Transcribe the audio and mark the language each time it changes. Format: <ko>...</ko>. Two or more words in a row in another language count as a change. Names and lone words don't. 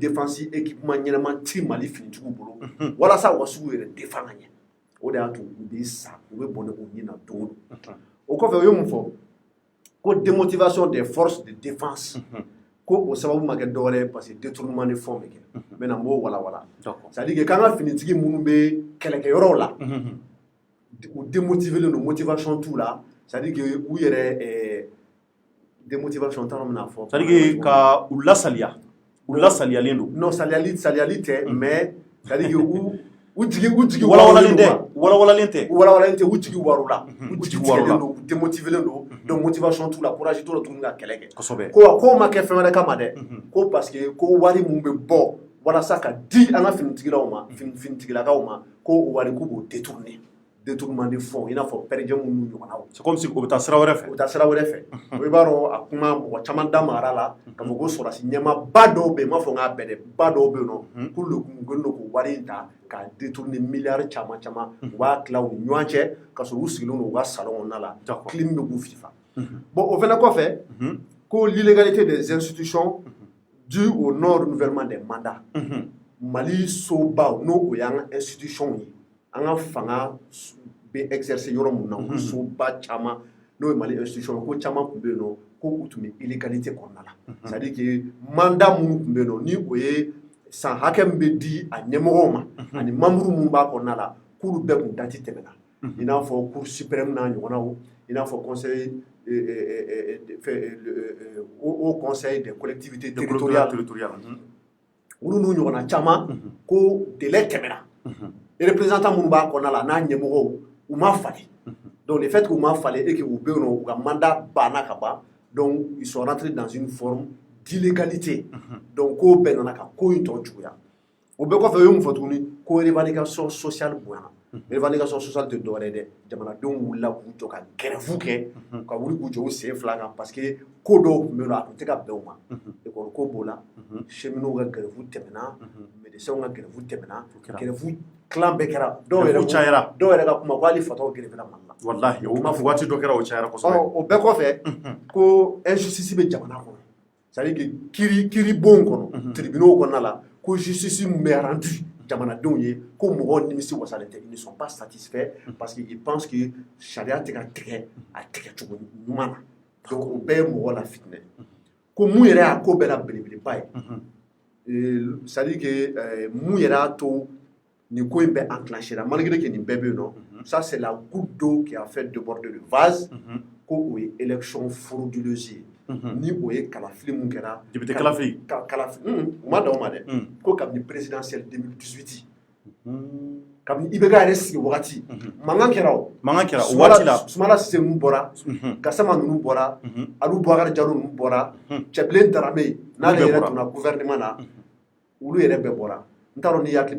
<fr>défense équipement</fr> <bm>ɲɛnama ti Mali finitigiw bolo walasa u ka sugu yɛrɛ défend ka ɲɛ o de y'a to u bɛ sa u bɛ bɔnɛ u ɲin na don o don o kɔfɛ o ye mun fɔ ko</bm> <fr>démotivation des forces de défense</fr> <bm>ko o sababu ma kɛ dɔwɛrɛ ye</bm> <fr>parce que détournement</fr> <bm>ni fɛnw bɛ kɛ n bɛna n b'o walawala</bm> <fr>c'est à dire que</fr> <bm>k'an ka finitigi minnu bɛ kɛlɛkɛyɔrɔw la u démotivelen don motivation t'u la</bm> <fr>c'est à dire que</fr> <bm>u yɛrɛ démotivation t'a dɔn bɛna fɔ</bm> <fr>c'est à dire que</fr> <bm>ka u lasaliyalen don non saliyali tɛ</bm> <fr>mais c'est à dire que</fr> <bm>u jigi walawalalen tɛ u jigi waru la u jigi tigɛlen don u démotivelen don</bm> <fr>donc motivation</fr> <bm>t'u la courage t'u la tuguni ka kɛlɛ kɛ kosɛbɛ ko ma kɛ fɛn wɛrɛ kama dɛ ko</bm> <fr>parce que</fr> <bm>ko wari mun bɛ bɔ walasa ka di an ka finitigilaw ma finitigilakaw ma ko o wari k'u b'o</bm> <fr>détournement de fonds</fr> <bm>i n'a fɔ pɛrɛjɛ minnu ɲɔgɔnnaw</bm> <fr>c'est comme si</fr> <bm>o bɛ taa sira wɛrɛ fɛ o bɛ taa sira wɛrɛ fɛ i b'a dɔn a kuma mɔgɔ caman da magara la ka fɔ ko sɔrɔdasi ɲɛmaaba dɔw bɛ yen n m'a fɔ n k'a bɛɛ dɛ ba dɔw bɛ yen nɔ k'olu de kun kɛlen don k'o wari in ta k'a détourner miliyari caman caman u b'a tila u ni ɲɔgɔn cɛ ka sɔrɔ u sigilen don u ka salon kɔnɔna la clim bɛ k'u fifa bon o fana kɔfɛ ko</bm> <fr>l'illégalité des institutions due au non renouvellement des mandats</fr> <bm>Mali sobaw n'o o y'an ka institution ye an ka fanga bɛ exercer yɔrɔ mun na olu soba caman n'o ye Mali institution ko caman tun bɛ yen nɔ ko u tun bɛ illégalité kɔnɔna la</bm> <fr>c'est à dire que</fr> <bm>mandat minnu tun bɛ yen nɔ ni o ye san hakɛ min bɛ di a ɲɛmɔgɔw ma ani membre minnu b'a kɔnɔna la k'olu bɛɛ tun dati tɛmɛna i n'a fɔ</bm> <fr>cour suprême</fr> <bm>n'a ɲɔgɔnnaw i n'a fɔ conseil</bm> <fr>au conseil des collectivités territoriales</fr> <bm>olu n'u ɲɔgɔnna caman ko délai tɛmɛna représentant minnu b'a kɔnɔna la n'a ɲɛmɔgɔw u ma falen</bm> <fr>donc le fait</fr> <bm>qu'u ma falen</bm> <fr>et que</fr> <bm>u bɛ yen nɔ u ka mandat banna ka ban</bm> <fr>donc ils sont rentrés dans une forme d'illégalité</fr> <bm>donc ko bɛɛ nana ka ko in tɔ juguya o bɛɛ kɔfɛ o ye mun fɔ tuguni ko</bm> <fr>revendication sociale</fr> <bm>bonyana</bm> <fr>revendication sociale</fr> <bm>tɛ dɔwɛrɛ ye dɛ jamanadenw wulila k'u jɔ ka grève kɛ ka wuli k'u jɔ u sen fila kan parce que ko dɔw tun bɛ yen nɔ a tun tɛ ka bɛn u ma école ko b'o la cheminots ka grève tɛmɛna médecins ka grève tɛmɛna grève clan bɛɛ kɛra dɔw yɛrɛ ka kuma ko hali fataw grève la Mali la wallahi o ma fɔ waati dɔ kɛra o cayara kosɛbɛ o bɛɛ kɔfɛ ko injustice bɛ jamana kɔnɔ</bm> <fr>c'est à dire que</fr> <bm>kiiri bon kɔnɔ tribunaux kɔnɔna la ko justice min bɛ rendu jamanadenw ye ko mɔgɔw nimisi wasalen tɛ</bm> <fr>ils ne sont pas satisfaits parce que ils pensent que</fr> <bm>sariya tɛ ka tigɛ a tigɛcogo ɲuman na donc o bɛɛ ye mɔgɔ la fitinɛ ko mun yɛrɛ y'a ko bɛɛ la belebeleba ye</bm> <fr>c'est à dire que</fr> <bm>mun yɛrɛ y'a to nin ko in bɛ enclenché la</bm> <fr>malgré que</fr> <bm>nin bɛɛ bɛ yen nɔ</bm> <fr>ça c'est la goutte d'eau qui a fait déborder le vase</fr> <bm>ko o ye</bm> <fr>élection frauduleuse</fr> <bm>ye ni o ye kalafili mun kɛra député kalafili u ma dan o ma dɛ ko kabini présidentielle 2018 kabini IBK yɛrɛ sigi wagati mankan kɛra o waati la Sumala Sise ninnu bɔra Gassama ninnu bɔra Aliou Boubacar Diallo ninnu bɔra Cɛbilen Darame n'ale yɛrɛ tun na gouvernement na olu yɛrɛ bɛɛ bɔra n t'a dɔn n'i hakili</bm>